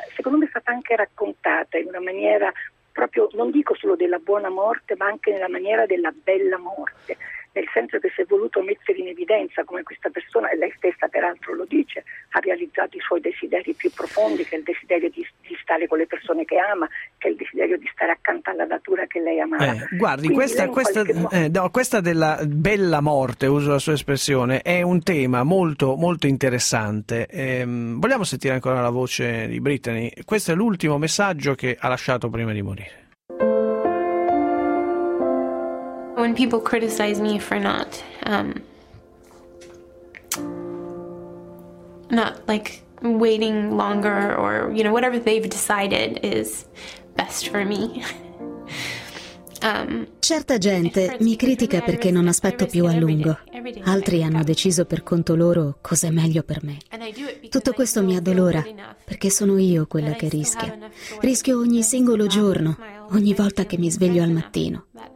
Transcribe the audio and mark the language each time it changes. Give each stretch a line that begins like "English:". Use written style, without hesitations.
Italian: Secondo me è stata anche raccontata in una maniera proprio, non dico solo della buona morte, ma anche nella maniera della bella morte, nel senso che si è voluto mettere in evidenza come questa persona, e lei stessa peraltro lo dice, ha realizzato i suoi desideri più profondi, che è il desiderio di stare con le persone che ama, che è il desiderio di stare accanto alla natura che lei amava. Guardi, questa della bella morte, uso la sua espressione, è un tema molto molto interessante. Vogliamo sentire ancora la voce di Brittany? Questo è l'ultimo messaggio che ha lasciato prima di morire.
English: When people criticize me for not not like waiting longer or you know whatever they've decided is best for me.
Italian: Certa gente mi critica perché non aspetto più a lungo. Altri hanno deciso per conto loro cosa è meglio per me. Tutto questo mi addolora perché sono io quella che rischia. Rischio ogni singolo giorno, ogni volta che mi sveglio al mattino.